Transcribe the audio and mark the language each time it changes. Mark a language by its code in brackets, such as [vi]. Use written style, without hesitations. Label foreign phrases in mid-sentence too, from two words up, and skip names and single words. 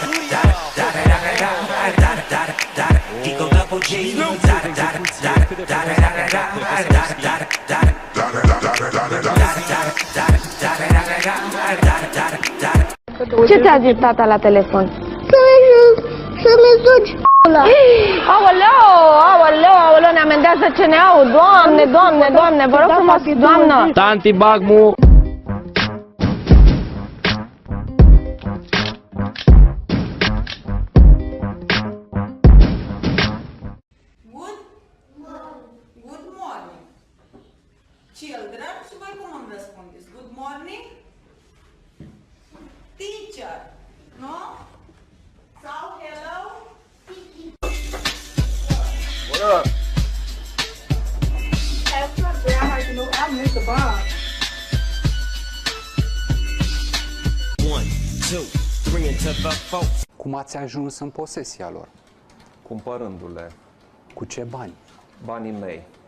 [ro] Ce ți-a zis tata la telefon? Să-mi suci ăla. Aoleu, aoleu, aoleu, ne amendează CNA-ul. Doamne, doamne, doamne, vă rog frumos, doamnă. Tanti Bagmu. [en] Good morning. Children, [ro] și voi cum îmi răspundeți? [en] Good morning? Teacher, [ro] nu? Sau hello? [en] What up? [ro] Cum ați ajuns în posesia lor? Cumpărându-le. Cu ce bani? Banii mei.